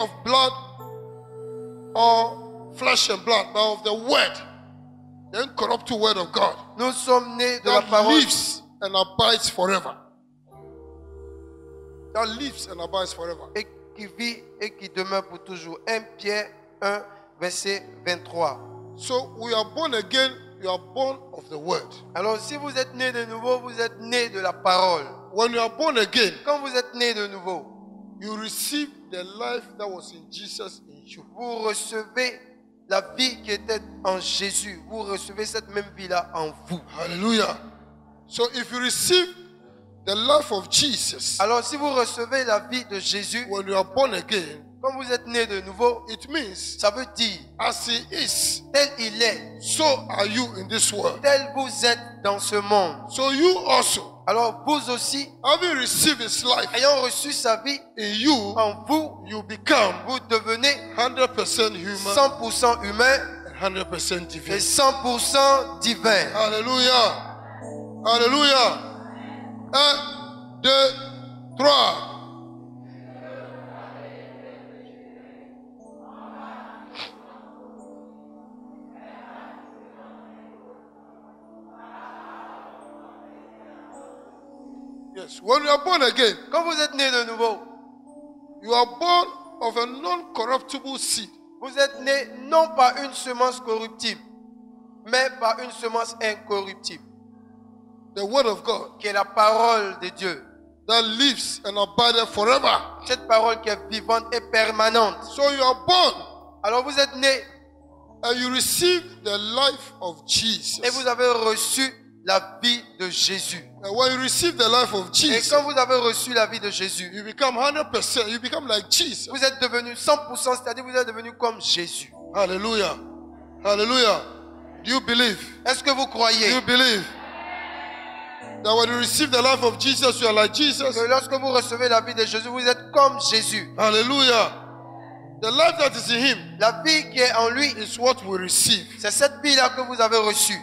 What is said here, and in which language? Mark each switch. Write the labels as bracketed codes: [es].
[en] of blood or flesh and blood, but of the word, the incorruptible word of God [fr] Nous sommes nés de la [en] that [fr] parole [en] lives and abides forever. That lives and abides forever. [fr] et qui vit et qui demeure pour toujours. 1 Pierre 1, verset 23. [en] So we are born again, you are born of the word. [fr] Alors si vous êtes nés de nouveau, vous êtes nés de la parole. [en] When you are born again, [fr] Quand vous êtes nés de nouveau, [en] you receive the life that was in Jesus in you. [fr] vous recevez la vie qui était en Jésus. Vous recevez cette même vie-là en vous. Hallelujah. [en] So if you receive the life of Jesus, [fr] Alors si vous recevez la vie de Jésus, [en] when you are born again, [fr] quand vous êtes nés de nouveau, [en] it means [fr] ça veut dire, [en] as he is, [fr] tel il est, [en] so are you in this world. [fr] tel vous êtes dans ce monde. [en] So you also, [fr] Alors vous aussi, [en] having received his life [fr] ayant reçu sa vie [en] in you, [fr] en vous, [en] you become [fr] vous devenez [en] 100% human [fr] 100% humain [en] and 100% [fr] et [en] divine. [fr] 100% divin. Alléluia. Alléluia. 1, 2, 3. [en] Yes, when you are born again, [fr] Quand vous êtes né de nouveau, [en] you are born of a non-corruptible seed. [fr] vous êtes né non par une semence corruptible, mais par une semence incorruptible, [en] The word of God [fr] qui est la parole de Dieu. [en] that lives and abides forever. [fr] Cette parole qui est vivante et permanente. [en] So you are born [fr] Alors vous êtes né [en] and you receive the life of Jesus. [fr] et vous avez reçu la vie de Jésus. [en] And when you receive the life of [fr] Et [en] Jesus, [fr] quand vous avez reçu la vie de Jésus, [en] you become 100%. You become like Jesus. [fr] vous êtes devenu 100%, c'est-à-dire vous êtes devenu comme Jésus. [en] Hallelujah. Hallelujah. Do you believe? [fr] Est-ce que vous [en] Do [fr] croyez [en] you believe that when you receive the life of Jesus, you are like Jesus? [fr] que lorsque vous recevez la vie de Jésus, vous êtes comme Jésus? [en] Hallelujah. The life that is in him [fr] La vie qui est en lui, [en] is what we receive. [fr] c'est cette vie-là que vous avez reçue.